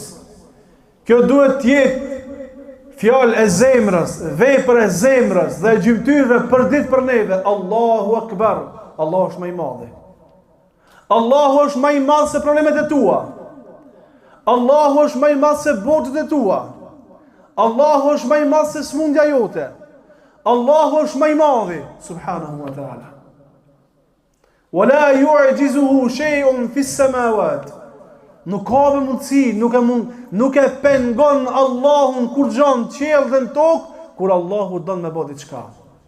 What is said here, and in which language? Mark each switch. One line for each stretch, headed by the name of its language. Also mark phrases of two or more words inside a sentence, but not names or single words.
Albanian: Kjo duhet tjetë fjalë e zemrës, vepër e zemrës dhe e gjymtyrëve për ditë për neve.
Arabic: الله أكبر.
Albanian: Allahu është më I madhi. Allahu është më I madh se problemet e tua. Allahu është më I madh se borxhet e tua. Allahu është më I madh se smundja jote. Allahu është më I madhi
Arabic: سبحانه وتعالى. وَلَا يُعْجِزُهُ شَيْءٌ فِي السَّمَاوَاتِ.
Albanian: Nuk ka mundësi, nuk e pengon Allahun kur gjon qiell dhe në tokë, kur Allahu don me bë diçka.